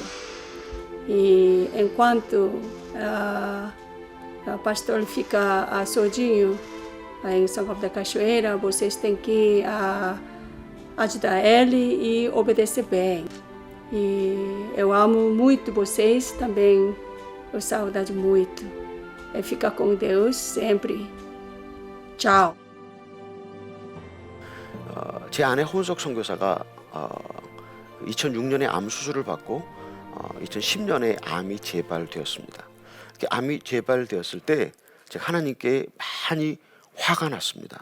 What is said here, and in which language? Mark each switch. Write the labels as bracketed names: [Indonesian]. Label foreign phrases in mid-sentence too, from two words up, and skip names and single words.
[Portuguese] E enquanto o pastor fica sozinho em São Paulo da Cachoeira, vocês têm que ajudar ele e obedecer bem. E eu amo muito vocês também, eu saudade muito. E fica com Deus sempre. Tchau. [Korean] 제 아내 혼석 선교사가 2006년에 암 수술을 받고 2010년에 암이 재발되었습니다. 암이 재발되었을 때 제가 하나님께 많이 화가 났습니다.